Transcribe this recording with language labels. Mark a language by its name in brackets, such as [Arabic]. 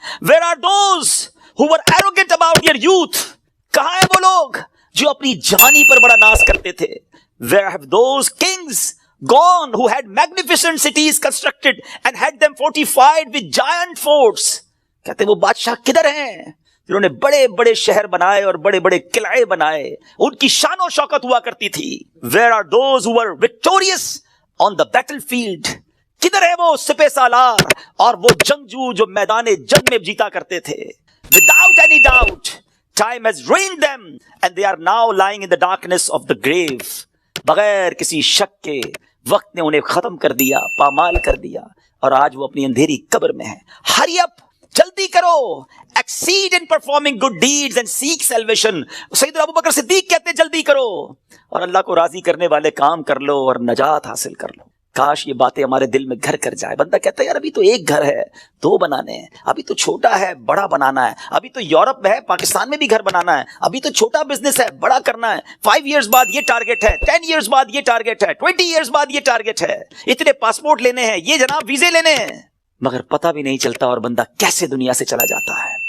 [English] where are those who were arrogant about their youth, [Urdu] کہاں ہیں وہ لوگ جو اپنی جوانی پر بڑا ناز کرتے تھے؟ [English] where have those kings gone who had magnificent cities constructed and had them fortified with giant forts, [Urdu] کہتے ہیں وہ بادشاہ کدھر ہیں جنہوں نے بڑے بڑے شہر بنائے اور بڑے بڑے قلعے بنائے, ان کی شان و شوکت ہوا کرتی تھی. [English] where are those who were victorious on the battlefield, [Urdu] کدھر ہے وہ سپہ سالار اور وہ جنگجو جو میدان جنگ میں جیتا کرتے تھے؟ [English] without any doubt time has ruined them and they are now lying in the darkness of the grave. [Urdu] بغیر کسی شک کے وقت نے انہیں ختم کر دیا, پامال کر دیا, اور آج وہ اپنی اندھیری قبر میں ہیں. [English] hurry up, [Urdu] جلدی کرو, [English] exceed in performing good deeds and seek salvation. [Urdu] سیدنا ابوبکر صدیق کہتے ہیں جلدی کرو اور اللہ کو راضی کرنے والے کام کر لو اور نجات حاصل کر لو. کاش یہ باتیں ہمارے دل میں گھر کر جائے. بندہ کہتا ہے یار ابھی تو ایک گھر ہے, دو بنانے ہیں, ابھی تو چھوٹا ہے بڑا بنانا ہے, ابھی تو یورپ میں ہے پاکستان میں بھی گھر بنانا ہے, ابھی تو چھوٹا بزنس ہے بڑا کرنا ہے, 5 ایئرز بعد یہ ٹارگٹ ہے, 10 ایئرز بعد یہ ٹارگٹ ہے, 20 ایئرز بعد یہ ٹارگٹ ہے, اتنے پاسپورٹ لینے ہیں, یہ جناب ویزے لینے ہیں, مگر پتہ بھی نہیں چلتا اور بندہ کیسے دنیا سے چلا جاتا ہے.